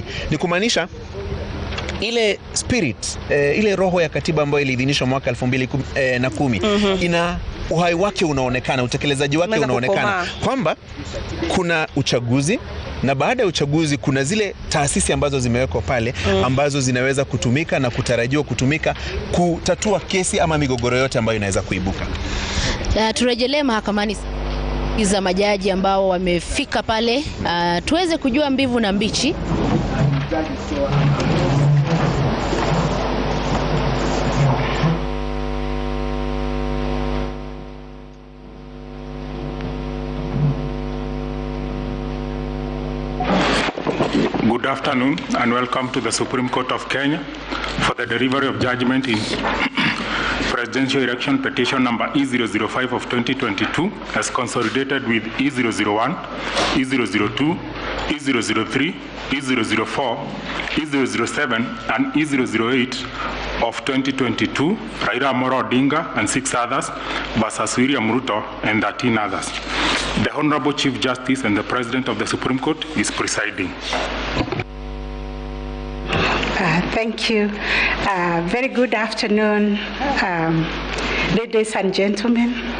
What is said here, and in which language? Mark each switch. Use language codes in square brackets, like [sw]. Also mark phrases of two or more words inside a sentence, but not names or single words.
[sw] Ni kumaanisha ile spirit, ile roho ya katiba ambayo iliidhinishwa mwaka 2010 ina uhai wake unaonekana, utekelezaji wake unaonekana, kwamba kuna uchaguzi na baada ya uchaguzi kuna zile taasisi ambazo zimewekwa pale ambazo zinaweza kutumika na kutarajiwa kutumika kutatua kesi ama migogoro yote ambayo inaweza kuibuka. Turejelee mahakamani za majaji ambao wamefika pale, tuweze kujua mbivu na mbichi. [en] Good afternoon and welcome to the Supreme Court of Kenya for the delivery of judgment in Presidential Election Petition number E005 of 2022 as consolidated with E001, E002, E003, E004, E007 and E008 of 2022, Raila Amolo Odinga and 6 others versus William Ruto and 13 others. The Honorable Chief Justice and the President of the Supreme Court is presiding. Thank you. Very good afternoon, ladies and gentlemen.